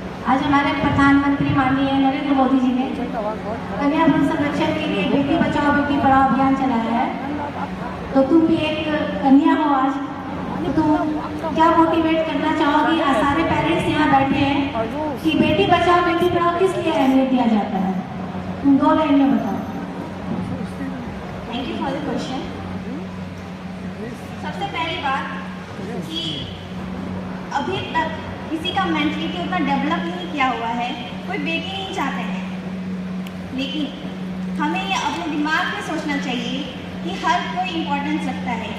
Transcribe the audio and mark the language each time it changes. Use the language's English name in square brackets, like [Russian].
[Hindi] आज हमारे प्रधानमंत्री माननीय नरेंद्र मोदी जी ने कन्या भ्रूण संरक्षण के लिए बेटी बचाओ बेटी पढ़ाओ अभियान चलाया है। तो तुम भी एक कन्या हो आज, तो तुम क्या मोटिवेट करना चाहोगी? आज सारे पेरेंट्स यहाँ बैठे हैं कि बेटी बचाओ बेटी पढ़ाओ किस लिए अहमियत दिया जाता है, तुम 2 लाइन में बताओ। [English] Thank you for the question. [Hindi] सबसे पहली बात कि अभी तक किसी का मेंटलिटी उतना डेवलप नहीं किया हुआ है, कोई बेटी नहीं चाहते हैं, लेकिन हमें ये अपने दिमाग में सोचना चाहिए कि हर कोई इम्पोर्टेंस रखता है।